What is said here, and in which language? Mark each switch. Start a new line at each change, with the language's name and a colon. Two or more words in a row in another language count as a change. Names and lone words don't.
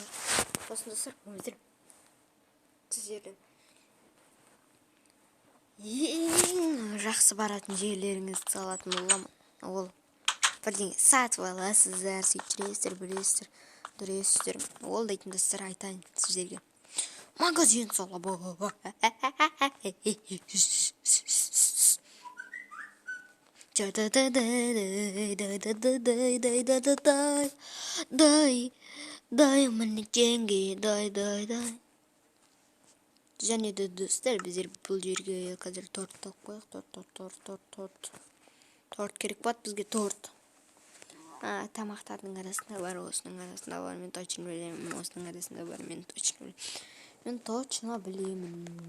Kazakh: Сосын достар, сіздердің ең жақсы баратын жерлеріңізді салатын боламын. Ол бірдеңе сатып аласыздар, сөйтіп білесіздер. Ол дейтін достар, айтайын сіздерге.
Russian: Магазин салып дай мне деньги, дай.
Kazakh: Және де достар, біздер бұл жерге қазір торт тауып қояйық. Торт керек болады бізге, торт. Тамақтардың арасында бар, осының арасында бар, мен точно білемін. Осының арасында бар, мен точно білемін.